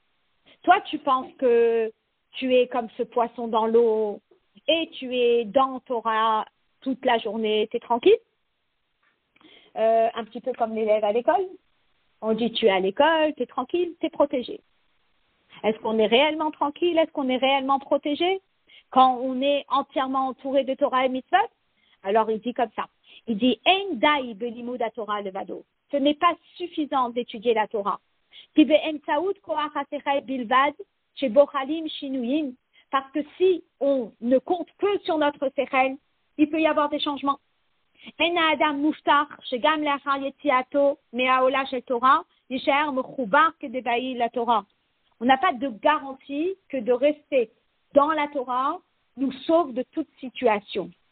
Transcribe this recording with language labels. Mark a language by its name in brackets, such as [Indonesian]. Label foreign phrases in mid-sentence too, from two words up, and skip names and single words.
[French] Toi, tu penses que tu es comme ce poisson dans l'eau et tu es dans Torah toute la journée, tu es tranquille, un petit peu comme l'élève à l'école. On dit tu es à l'école, tu es tranquille, tu es protégé. Est-ce qu'on est réellement tranquille? Est-ce qu'on est réellement protégé quand on est entièrement entouré de Torah et mitzvot? Alors il dit comme ça. Il dit [Hebrew] אין די בלימוד תורה לבדו. [French] Ce n'est pas suffisant d'étudier la Torah. Parce que si on ne compte que sur notre sechel, il peut y avoir des changements. On n'a pas de garantie que de rester dans la Torah nous sauve de toute situation.